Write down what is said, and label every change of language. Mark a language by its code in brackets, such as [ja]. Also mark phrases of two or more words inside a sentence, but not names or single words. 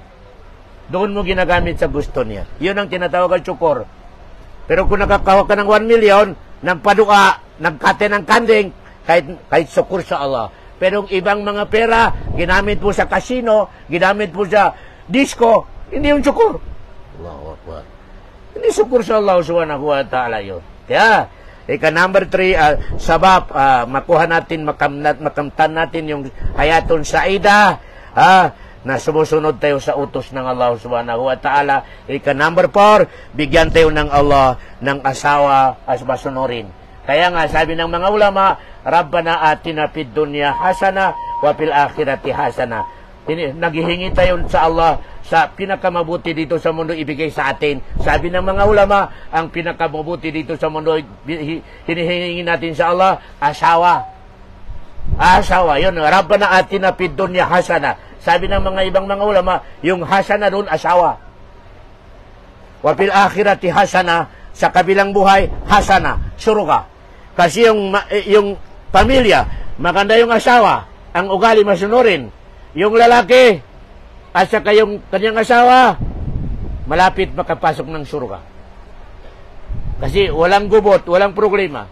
[tl] Doon mo ginagamit sa gusto niya. Yun ang tinatawag ang syukur. Pero kung nakakawa ka ng 1 million, ng padua, nagkate ng kanding, kahit syukur sa Allah. Pero yung ibang mga pera, ginamit mo sa casino, ginamit mo sa disco, hindi yung syukur. [ar] الله أكبر. [tl] Hindi syukur sa Allah [ar] سبحانه وتعالى [tl] yun. Kaya, number 3, sabab, makuha natin, makamtan natin yung [ar] حياة سعيدة, [tl] na sumusunod tayo sa utos ng Allah [ar] سبحانه وتعالى. [tl] Number 4, bigyan tayo ng Allah ng asawa as masunurin. Kaya nga, sabi ng mga ulama, [ar] ربنا آتنا في الدنيا حسنة وفي الآخرة حسنة. [tl] Naghihingi tayo sa Allah sa pinakamabuti dito sa mundo ibigay sa atin. Sabi ng mga ulama, ang pinakamabuti dito sa mundo hinihingi natin sa Allah, asawa. Asawa, yun. [ar] ربنا آتنا في الدنيا حسنة. [tl] Sabi ng mga ibang mga ulama, yung hasana doon, asawa. [ar] وفي الآخرة حسنة, [tl] sa kabilang buhay, hasana, suruga. Kasi yung pamilya, maganda yung asawa, ang ugali masunurin. Yung lalaki, at saka yung kanyang asawa, malapit makapasok ng suruga. Kasi walang gubot, walang problema.